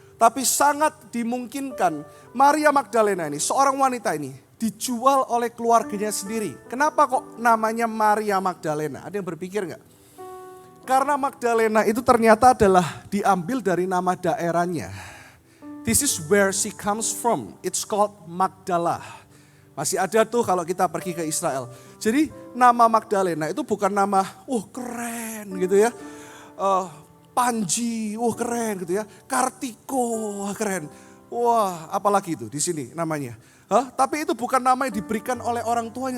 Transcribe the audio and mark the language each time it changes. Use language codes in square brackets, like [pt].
[id] Tapi sangat dimungkinkan Maria Magdalena ini, seorang wanita ini, dijual oleh keluarganya sendiri. Kenapa kok namanya Maria Magdalena? Ada yang berpikir enggak? Karena Magdalena itu ternyata adalah diambil dari nama daerahnya. [en] This is where she comes from. It's called Magdala. [id] Masih ada tuh kalau kita pergi ke Israel. Jadi nama Magdalena itu bukan nama, keren gitu ya. Panji, keren gitu ya. Kartiko, keren. Wah, apalagi itu di sini namanya. Tapi itu bukan nama yang diberikan oleh orang tuanya.